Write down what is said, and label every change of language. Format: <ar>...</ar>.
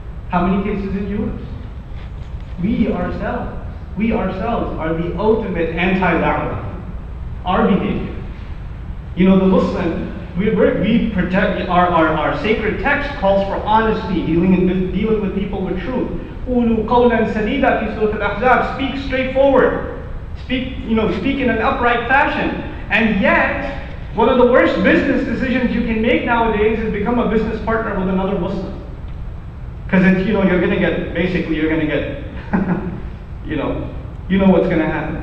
<en>How many cases in Jewish? We ourselves are the ultimate anti-Dawah. Our behavior. The Muslim, we protect, our sacred text calls for honesty, dealing with people with truth.</en> <ar>قُولُوا قَوْلًا سَدِيدًا في سورة الأحزاب.</ar> <en>Speak straightforward. Speak in an upright fashion. And yet, one of the worst business decisions you can make nowadays is become a business partner with another Muslim. Because it's, you're going to get, you know what's going to happen.</en>